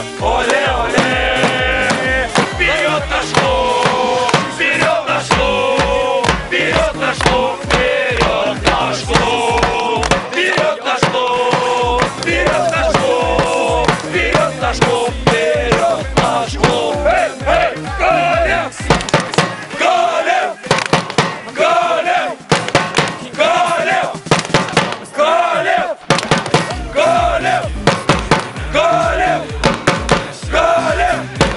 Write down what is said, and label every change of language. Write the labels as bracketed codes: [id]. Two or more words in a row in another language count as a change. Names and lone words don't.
[ru] Оле-оле! Вперед наш клуб! Вперед наш клуб! Вперед наш клуб! Вперед наш клуб! Вперед наш клуб! Вперед наш клуб! Вперед наш клуб! Вперед наш клуб! Эй, эй! Калеб! Калеб! Калеб! Калеб! Калеб! Калеб! Калеб! Калеб!